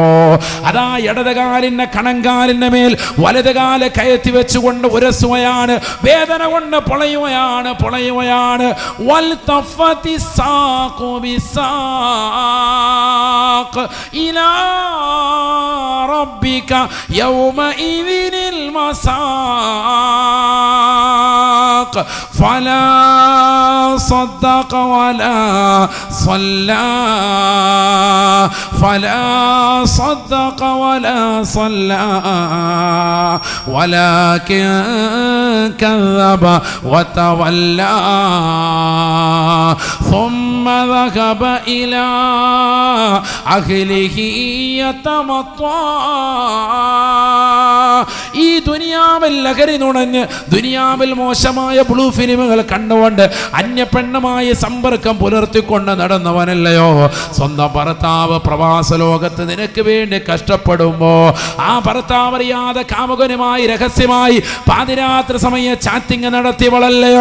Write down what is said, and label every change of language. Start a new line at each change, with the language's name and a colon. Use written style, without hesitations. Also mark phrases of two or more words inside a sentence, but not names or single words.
Malayalam: അതാ ഇടതുകാലിന്റെ കണങ്കാലിന്റെ മേൽ വലതുകാല് കയറ്റി വെച്ചുകൊണ്ട് ഉരസുകയാണ്, വേദന കൊണ്ട് പൊളയുകയാണ്.
Arabic: والتفت الساق بالساق إلى ربك يومئذ المساق فلا صدق ولا صلى ولكن كذب وتولى ثم ذهب إلى أهله يتمطى.
Malayalam: ഈ ദുനിയാവിൽ ലഹരി നുണഞ്ഞ് ദുനിയാവിൽ മോശമായ
English: blue films
Malayalam: കണ്ടുകൊണ്ട് അന്യപ്പെണ്ണുമായി സമ്പർക്കം പുലർത്തിക്കൊണ്ട് നടന്നവനല്ലയോ? സ്വന്തം ഭർത്താവ് പ്രവാസ ലോകത്ത് നിനക്ക് വേണ്ടി കഷ്ടപ്പെടുമ്പോ ആ ഭർത്താവ് അറിയാതെ കാമുകനുമായി രഹസ്യമായി പാതിരാത്രി സമയ ചാറ്റിംഗ് നടത്തിയവളല്ലയോ?